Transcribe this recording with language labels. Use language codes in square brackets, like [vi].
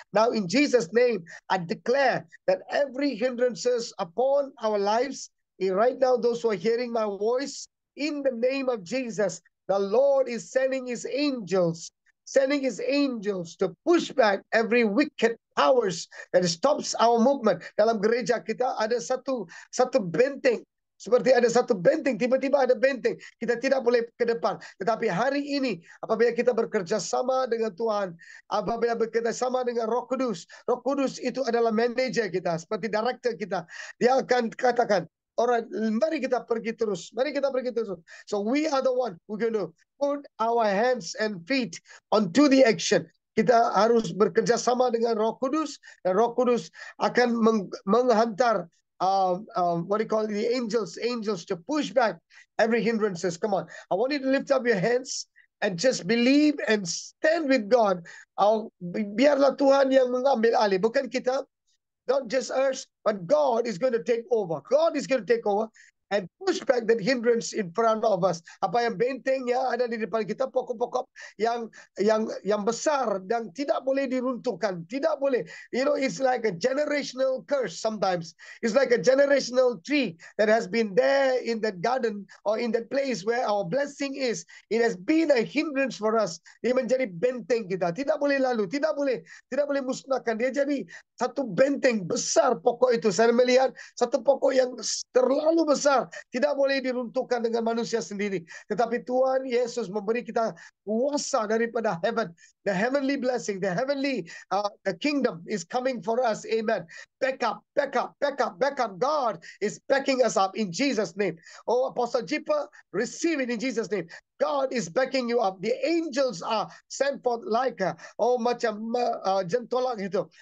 [en] Now in Jesus' name, I declare that every hindrances upon our lives, right now those who are hearing my voice, in the name of Jesus, the Lord is sending his angels to push back every wicked powers that stops our movement. [ms] Dalam gereja kita ada satu benteng, Seperti ada satu benteng, tiba-tiba ada benteng. Kita tidak boleh ke depan. Tetapi hari ini, apabila kita bekerja sama dengan Tuhan, apabila bekerja sama dengan Roh Kudus itu adalah manajer kita, seperti director kita. Dia akan katakan, alright, mari kita pergi terus. Mari kita pergi terus. [en] So we are the one who going to put our hands and feet onto the action. [ms] Kita harus bekerja sama dengan Roh Kudus, dan Roh Kudus akan menghantar [en] what do you call it, the angels to push back every hindrances. Come on, I want you to lift up your hands and just believe and stand with God. [ms] Biarlah Tuhan yang mengambil alih, bukan kita. [en] Not just us, but God is going to take over. God is going to take over and push back that hindrance in front of us. [ms] Apa yang benteng yang ada di depan kita, pokok-pokok yang besar dan tidak boleh diruntuhkan, tidak boleh. [en] You know, it's like a generational curse sometimes. It's like a generational tree that has been there in that garden or in that place where our blessing is. It has been a hindrance for us. [ms] Dia menjadi benteng kita. Tidak boleh lalu, tidak boleh musnahkan. Dia jadi satu benteng besar pokok itu. Saya melihat satu pokok yang terlalu besar, tidak boleh diruntuhkan dengan manusia sendiri. Tetapi Tuhan Yesus memberi kita kuasa daripada heaven. [en] The heavenly blessing, the heavenly the kingdom is coming for us. Amen. Back up. God is backing us up in Jesus' name. Oh, Apostle Jipa, receive it in Jesus' name. God is backing you up. The angels are sent forth like [ms] macam jentolak itu.